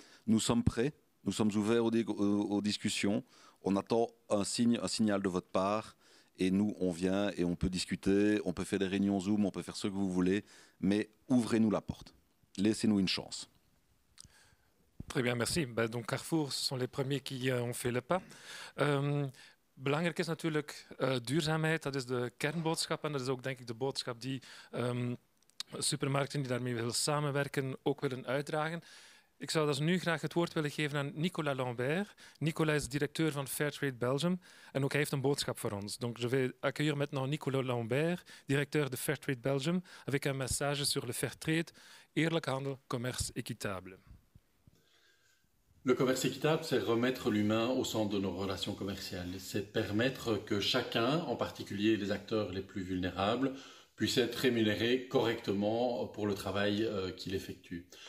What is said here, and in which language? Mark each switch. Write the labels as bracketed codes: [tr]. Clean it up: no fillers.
[fr] Nous sommes prêts, nous sommes ouverts aux discussions, on attend un signal de votre part, et nous, on vient et on peut discuter, on peut faire des réunions Zoom, on peut faire ce que vous voulez, mais ouvrez-nous la porte, laissez-nous une chance. Très bien, merci. Donc Carrefour, ce sont les premiers qui ont fait le pas. [nl] Belangrijk is natuurlijk duurzaamheid, dat is de kernboodschap en dat is ook denk ik de boodschap die supermarkten die daarmee willen samenwerken ook willen uitdragen. Ik zou dus nu graag het woord willen geven aan Nicolas Lambert. Nicolas is directeur van Fairtrade Belgium en ook hij heeft een boodschap voor ons. [fr] Donc je vais accueillir maintenant Nicolas Lambert, directeur de Fairtrade Belgium, avec un message sur le Fairtrade, [nl] eerlijk handel, [fr] commerce équitable. Le commerce équitable, c'est remettre l'humain au centre de nos relations commerciales. C'est permettre que chacun, en particulier les acteurs les plus vulnérables, puisse être rémunéré correctement pour le travail qu'il effectue.